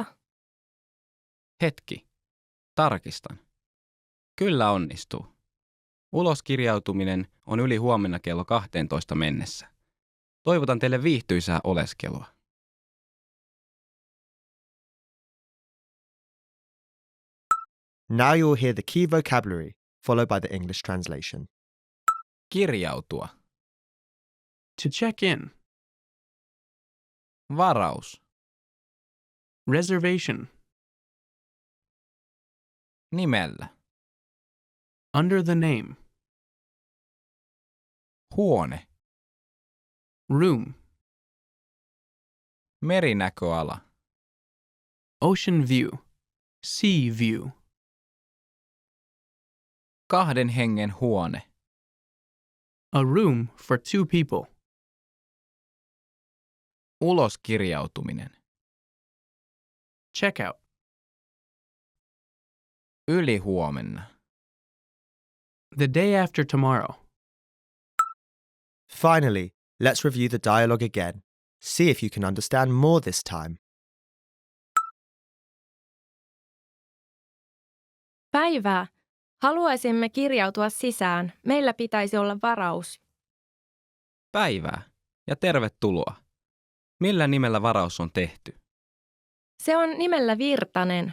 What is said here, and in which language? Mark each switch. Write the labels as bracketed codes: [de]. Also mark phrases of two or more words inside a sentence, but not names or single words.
[fi] Hetki. Tarkistan. Kyllä onnistuu. Uloskirjautuminen on yli huomenna kello 12 mennessä. Toivotan teille viihtyisää oleskelua. [en] Now you will hear the key vocabulary, followed by the English translation. [fi] Kirjautua. [en] To check in. [fi] Varaus. [en] Reservation. [fi] Nimellä. [en] Under the name. [fi] Huone. [en] Room. [fi] Merinäköala. [en] Ocean view. Sea view. [fi] Kahden hengen huone. [en] A room for 2 people. [fi] Uloskirjautuminen. [en] Checkout. [fi] Ylihuomenna. [en] The day after tomorrow. Finally, let's review the dialogue again. See if you can understand more this time. [fi] Päivää. Haluaisimme kirjautua sisään. Meillä pitäisi olla varaus. Päivää ja tervetuloa. Millä nimellä varaus on tehty? Se on nimellä Virtanen.